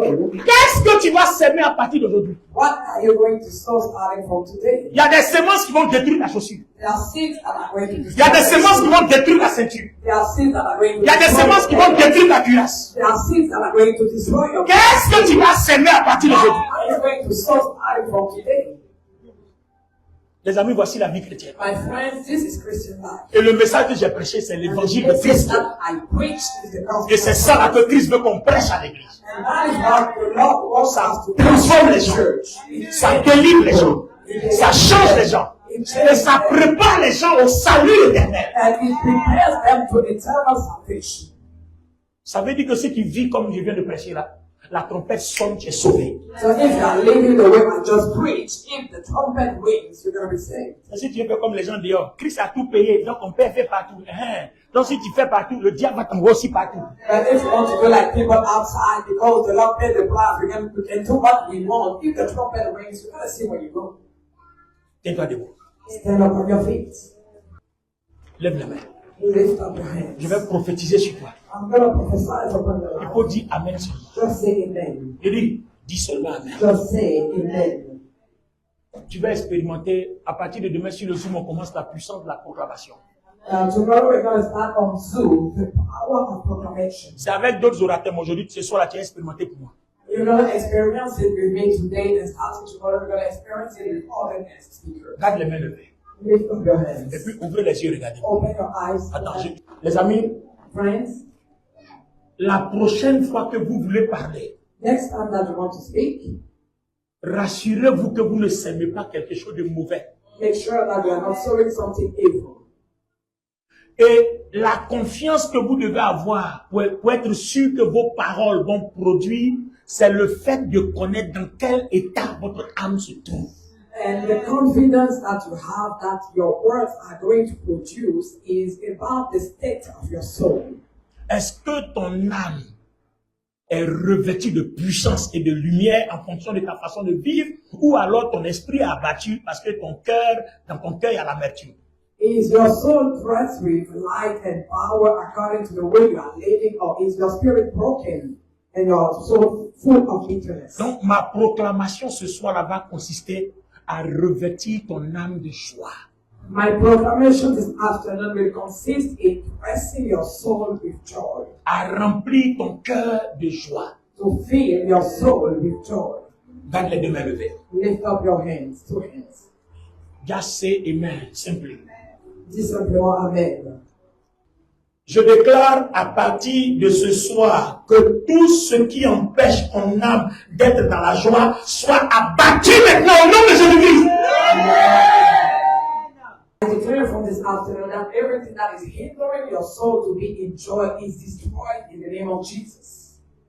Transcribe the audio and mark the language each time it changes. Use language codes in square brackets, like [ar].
[fr] qu'est-ce que tu vas s'aimer à partir d'aujourd'hui? [en] what are you going to sow starting from today? [fr] Il y a des semences qui vont détruire ta chaussure. [en] There are seeds that are going to [fr] Il y a des semences qui vont détruire ta ceinture. [en] There are seeds that are going to [fr] Il y a des semences qui vont détruire ta cuirasse. [en] There are seeds that are going to destroy your [fr] Qu'est-ce que tu vas s'aimer à partir d'aujourd'hui? [en] What are you going to sow starting from today? [fr] Les amis, voici la vie chrétienne. [en] My friends, this is Christian life. [fr] Et le message que j'ai prêché, c'est [en] And [fr] l'évangile [en] the [fr] de Christ. [en] message that I preach is the gospel. [fr] Et c'est ça là que Christ veut qu'on prêche à l'église. [en] And that is what the Lord wants us to [fr] Transforme les [en] preach [fr] gens. [en] in church. [fr] Ça délivre les gens. Ça change les gens. Et ça prépare les gens au salut éternel. [en] And it prepares them to eternal salvation. [fr] Ça veut dire que ceux qui vivent comme je viens de prêcher là, la trompette sonne, tu es sauvé. [en] So if you are living the way I just preached, if the trumpet rings, you're going to be saved. [fr] Si tu fais comme les gens dehors, Christ a tout payé, donc on peut faire partout. Donc si tu fais partout, le diable va t'envoyer aussi partout. [en] But if you want to do like people outside, because the Lord paid the price, we can do what we want. If the trumpet rings, you're going to see where you go. [fr] Tiens-toi debout. [en] Stand up on your feet. [fr] Lève la main. [en] Lift up your hands. [fr] Je vais prophétiser sur toi. [en] I'm going to prophesy upon your [fr] Il [en] life. [fr] faut dire Amen seulement. [en] Just say amen. [fr] Il dis seulement Amen. [en] Just say amen. [fr] Tu vas expérimenter, à partir de demain sur le Zoom, on commence la puissance de la proclamation. [en] Tomorrow we're going to start on Zoom, the power of proclamation. [fr] C'est avec d'autres orateurs, mais aujourd'hui, ce soir-là, tu as expérimenté pour moi. [en] You're going to experience it with me today, and starting tomorrow we're going to experience it with other guest speakers. [fr] Garde les mains levées. [en] Lift up your hands. [fr] Et puis ouvrez les yeux, regardez. [en] Open your eyes. [fr] Attends, les amis, [en] Friends, [fr] la prochaine fois que vous voulez parler, [en] next time that you want to speak, [fr] rassurez-vous que vous ne sèmez pas quelque chose de mauvais. [en] make sure that you are not sowing something evil. [fr] Et la confiance que vous devez avoir pour être sûr que vos paroles vont produire, c'est le fait de connaître dans quel état votre âme se trouve. [en] And the confidence that you have that your words are going to produce is about the state of your soul. [fr] Est-ce que ton âme est revêtue de puissance et de lumière en fonction de ta façon de vivre, ou alors ton esprit est abattu parce que dans ton cœur, il y a l'amertume? [en] Is your soul dressed with light and power according to the way you are living, or is your spirit broken and your soul full of bitterness? [fr] Donc, ma proclamation ce soir-là va consister à revêtir ton âme de joie. [en] My proclamation this afternoon will consist in dressing your soul with joy, [fr] À remplir ton cœur de joie. [en] to fill your soul with joy. [fr] Garde les deux mains levées. [en] Lift up your hands, two hands. Just say amen, simply. [fr] Dis simplement Amen. Je déclare à partir de ce soir que tout ce qui empêche ton âme d'être dans la joie soit abattu maintenant au nom de Jésus-Christ. [en] I declare from this afternoon that everything that is hindering your soul to be in joy is destroyed in the name of Jesus.